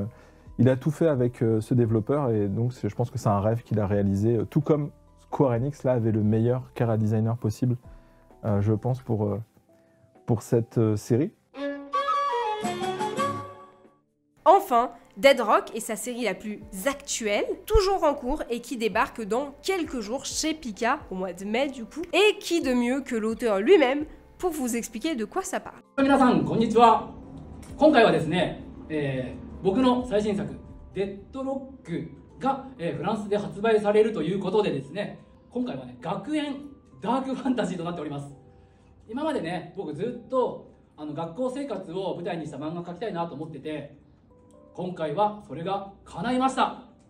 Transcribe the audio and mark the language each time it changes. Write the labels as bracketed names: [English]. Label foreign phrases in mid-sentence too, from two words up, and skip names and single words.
[French] Il a tout fait avec ce développeur et donc je pense que c'est un rêve qu'il a réalisé, tout comme Square Enix là avait le meilleur chara designer possible, je pense, pour cette série. Enfin, Dead Rock est sa série la plus actuelle, toujours en cours et qui débarque dans quelques jours chez Pika, au mois de mai du coup. Et qui de mieux que l'auteur lui-même pour vous expliquer de quoi ça parle. [Japanese] 皆さんこんにちは。今回はですね、僕の最新作デッドロックが、フランスで発売されるということでですね、今回はね学園ダークファンタジーとなっております。今までね僕ずっと学校生活を舞台にした漫画を描きたいなと思ってて、今回はそれが叶いました。